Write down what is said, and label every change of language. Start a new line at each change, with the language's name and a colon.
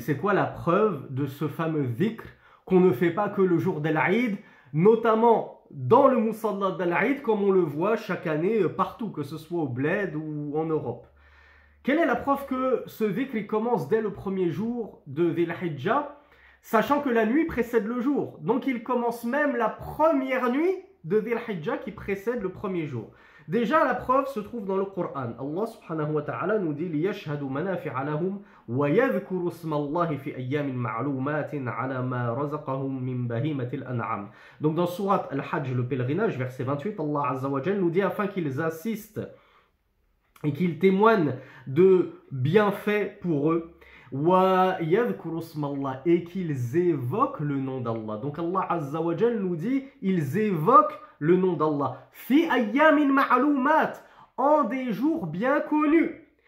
French: C'est quoi la preuve de ce fameux dhikr qu'on ne fait pas que le jour d'Al-Aïd, notamment dans le Musalla d'Al-Aïd, comme on le voit chaque année partout, que ce soit au Bled ou en Europe. Quelle est la preuve que ce dhikr il commence dès le premier jour de Dhul Hijjah, sachant que la nuit précède le jour? Donc il commence même la première nuit de Dhul Hijjah qui précède le premier jour. Déjà, la preuve se trouve dans le Coran.
Arabic: Allah subhanahu wa ta'ala nous dit لِيَشْهَدُ مَنَافِعَ لَهُمْ وَيَذْكُرُ اسْمَ اللَّهِ فِي أَيَّامٍ مَعْلُومَاتٍ عَلَى مَا رَزَقَهُمْ مِنْ بَهِيمَةِ الْأَنْعَامِ.
French: Donc dans Surat Al-Hajj, le pèlerinage, verset 28, Allah Azza wa Jal nous dit afin qu'ils assistent et qu'ils témoignent de bienfaits pour eux. Et qu'ils évoquent le nom d'Allah. Donc Allah Azza wa Jal nous dit ils évoquent le nom d'Allah
Arabic: fi ayyamin ma'lumat,
French: en des jours bien connus.